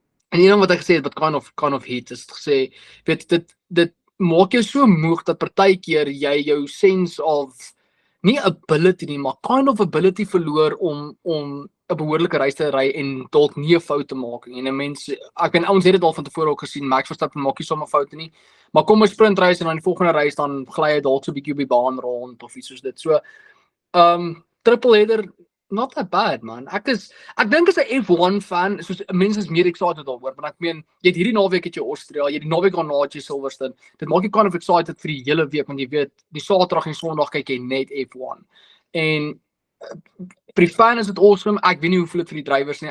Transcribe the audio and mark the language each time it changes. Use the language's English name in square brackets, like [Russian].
[Afrikaans] En een wat hy gesê het wat kind of hit is gesê, weet dit maak jou so moeg dat partykeer jy jou sense of nie ability nie, maar kind of ability verloor om 'n behoorlike reis te ry en dalk nie 'n fout te maak nie. En mense, ek weet ons het dit al van tevore ook gesien, Max Verstappen maak nie sommer foute nie, maar kom 'n sprint reis en dan die volgende reis dan gly hy dalk so 'n bietjie op die baan rond of iets soos dit. [English] So triple header, not that bad man. [Afrikaans] Ek dink as 'n F1 fan, soos mense is meer excited daaroor, want ek meen jy het hierdie naweek het jy Austria, jy het die naweek daarna het jy Silverstone. Dit maak jy kind of excited vir die hele week, want jy weet die Saterdag en Sondag kyk jy net F1. En vir die fan is dit awesome. Ek weet nie hoe voel dit vir die drywers nie.